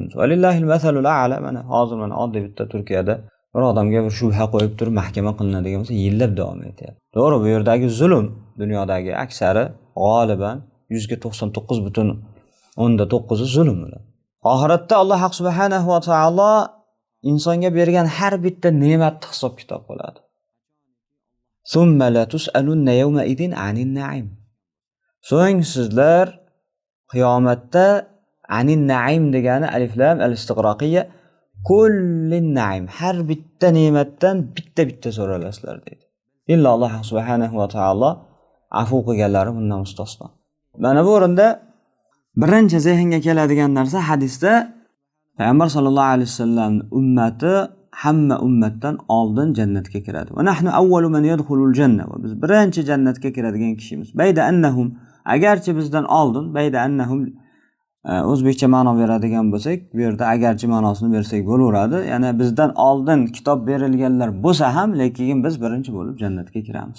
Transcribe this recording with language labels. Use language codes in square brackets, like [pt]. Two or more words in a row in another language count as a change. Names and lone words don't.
[ar] ولله المثل الأعلى. [uz] Mana hozir oddiy bitta Turkiyada bir odamga bir shubha qo'yib turib mahkama qilinadigan bo'lsa, yillab davom etadi. To'g'ri, bu yerdagi zulm dunyodagi aksari g'oliban %99.9 zulm ular. Oxiratda Alloh [ar] سبحانه وتعالى [uz] insonga bergan har bitta ne'matni hisob kitob qiladi. [ar] ثم لتسألن يومئذ عن النعيم. [uz] So'ng sizlar qiyomatda [ar] عن النعيم [uz] degani [ar] ألف لام الاستغراقية كل نعيم, [uz] har bitta ne'matdan bitta so'ralasizlar deydi. Illa Alloh [ar] سبحانه وتعالى [uz] afu qilganlari bundan mustasno. Mana bu o'rinda birinchi zehnga keladigan narsa hadisda Payg'ambar [ar] صلى الله عليه وسلم [uz] ummati hamma ummatdan oldin jannatga kiradi. [ar] ونحن أول من يدخل الجنة. [uz] Va biz birinchi jannatga kiradigan kishimiz. [ar] بيد أنهم, [uz] agarchi bizdan oldin, [ar] بيد أنهم [uz] o'zbekcha ma'no beradigan bo'lsak, bu yerda agarchi ma'nosini bersak bo'laveradi. Ya'ni bizdan oldin kitob berilganlar bo'lsa ham, lekin biz birinchi bo'lib jannatga kiramiz.